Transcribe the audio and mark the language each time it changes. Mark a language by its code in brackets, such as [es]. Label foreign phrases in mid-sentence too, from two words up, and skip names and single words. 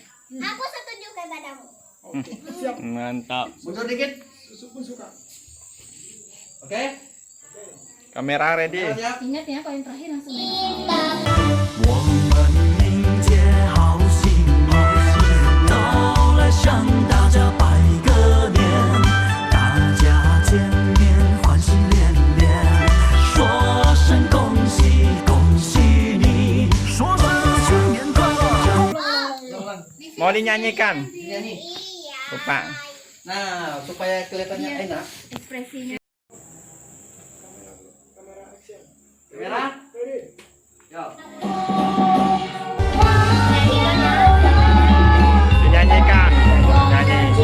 [id] Aku setuju kepadamu. Oke, siap. Mantap. Mundur dikit. Susu pun suka. Oke? Kamera ready. Siap. Ingat ya, kalau yang terakhir langsung. [zh] 我们迎接好心到来，向大家拜个年，大家见面欢喜连连，说声恭喜恭喜你，说声新年快乐。 [id] Mau dinyanyikan? Nyanyi. Lupa. Nah, supaya kelihatannya enak. Ekspresinya. Kamera. Yo. Dinyanyikan. Nyanyi.